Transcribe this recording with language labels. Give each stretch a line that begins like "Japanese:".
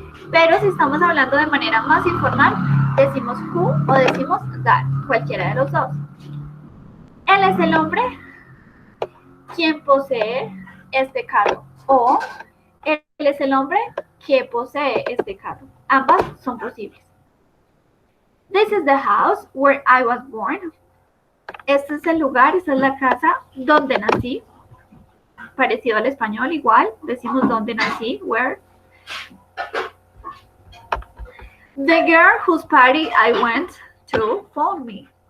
Spanish: Pero si estamos hablando de manera más informal, decimos who o decimos that, cualquiera de los dos. Él es el hombre quien posee este carro. O él es el hombre que posee este carro. Ambas son posibles.
English: This is the house where I was born.
Spanish: Este es el lugar, esta es la casa donde nací. Parecido al español, igual. Decimos donde nací, where.
English: The girl whose party I went to phoned me.